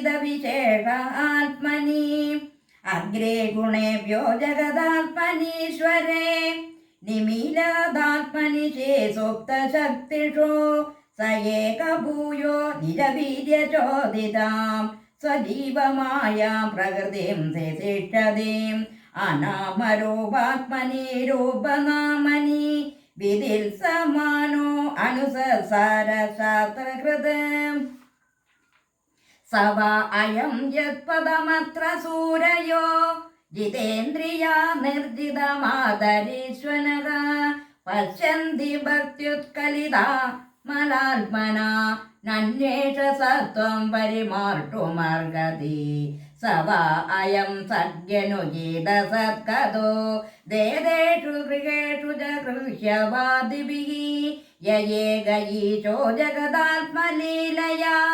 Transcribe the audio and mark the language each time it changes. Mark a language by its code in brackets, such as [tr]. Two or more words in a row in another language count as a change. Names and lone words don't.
[sa] വിശേഷ ആത്മനി അഗ്രേ ഗുണേഭ്യോ ജഗദാത്മനീശ്വരേ നിമീലാദാത്മനി ചേസുപ്തശക്തിഷു സ ഏക ഭൂയോ നിജവീര്യചോദിതാം സ്വജീവമായാം പ്രകൃതിം ശിഷ്ടതീം അനാമരൂപാത്മനി രൂപനാമനി വിധിൽ സമാനോ അനുസസാര ശാസ്ത്രകൃതം. स वा अयं यत्पदमत्र सूरयो जितेन्द्रिया निर्जितमादरीश्वनः पश्यन्ति भक्त्युत्कलिता मलात्मना नन्येष सत्त्वं परिमार्टुमर्हति स वा अयं सद्यनुजितसत्कतो देदेषु गृहेषु च गृह्यवादिभिः य एकईशो जगदात्मलीलया